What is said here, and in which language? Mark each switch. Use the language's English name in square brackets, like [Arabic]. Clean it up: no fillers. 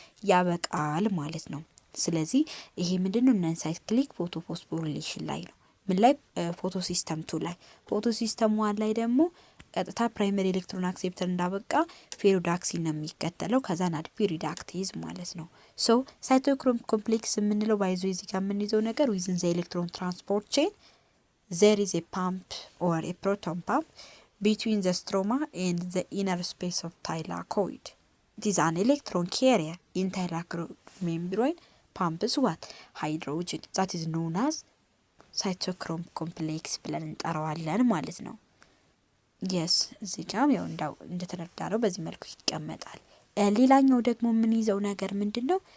[Amharic] ያበቃል ማለት ነው። ስለዚህ ይሄ ምንድነው ነን ሳይክሊክ ፎቶፎስፎሪሌሽን ላይ ነው። ምን ላይ ፎቶ ሲስተም 2 ላይ ፎቶ ሲስተም 1 ላይ ደግሞ ቀጥታ ፕራይመሪ ኤሌክትሮን አክሴፕተር እንዳበቃ ፌሮዳክሲን ነው የሚከተለው። ከዛ ናድፒ ሪዳክቴዝ ማለት ነው። ሶ ሳይቶክሮም ኮምፕሌክስ የምንለው ባይዞ እዚህ ጋር የምንይዘው ነገር ዊዝን ዘ ኤሌክትሮን ትራንስፖርት ቼን [English] there is a pump or a proton pump between the stroma and the inner space of thylakoid. It is an electron carrier in thylakoid membrane pumps what? Hydrogen. That is known as [Amharic] ሳይቶክሮም ኮምፕሌክስ ብለን እንጠራዋለን ማለት ነው። የስ እዚህ ጋር ያው እንደተረዳነው በዚህ መልኩ ይቀመጣል። ሌላኛው ደግሞ የምንይዘው ነገር ምንድነው?